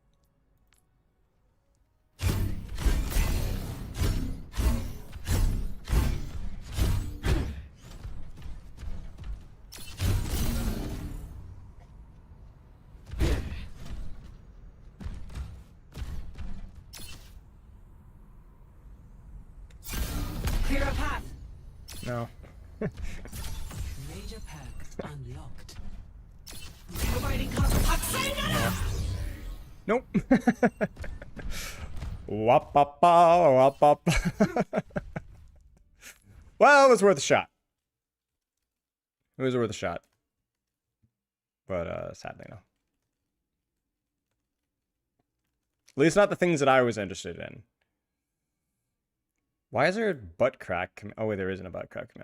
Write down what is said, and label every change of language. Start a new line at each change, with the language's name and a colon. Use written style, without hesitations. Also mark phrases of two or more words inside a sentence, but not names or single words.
English: Clear a path. No. Major pack unlocked. Providing cover. Nope. Wap-pa-pa, wap-pa-pa. Well, it was worth a shot. It was worth a shot. But, sadly, no. At least not the things that I was interested in. Why is there a butt crack? Oh, wait, there isn't a butt crack command.